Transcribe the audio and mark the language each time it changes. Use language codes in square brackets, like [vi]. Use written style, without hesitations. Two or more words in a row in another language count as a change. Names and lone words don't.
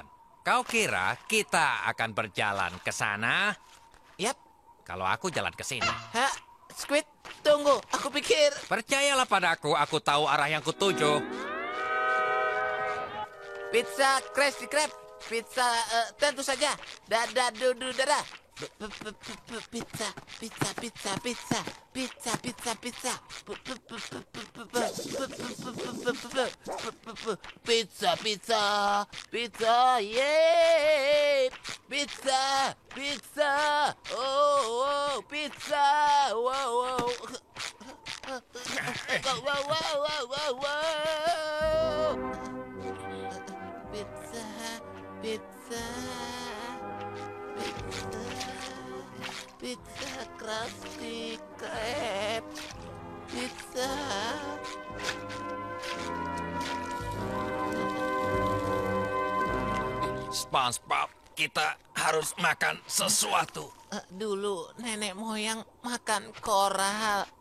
[id] Kau kira kita akan berjalan ke sana? Yap. Kalau aku jalan ke sini. Hah? Squid, tunggu. Aku pikir... Percayalah padaku, aku tahu arah yang kutuju. Pizza Krusty Krab. Pizza, tentu saja. Dada, dudu, dada. Pizza, pizza, pizza, pizza. Pizza, pizza, pizza. Pizza, pizza. Pizza, yeay. Pizza, pizza. Oh, pizza. Wow. Wow. Pizza. Pizza Krusty Krab. Pizza. SpongeBob, kita harus makan sesuatu. Dulu nenek moyang makan koral.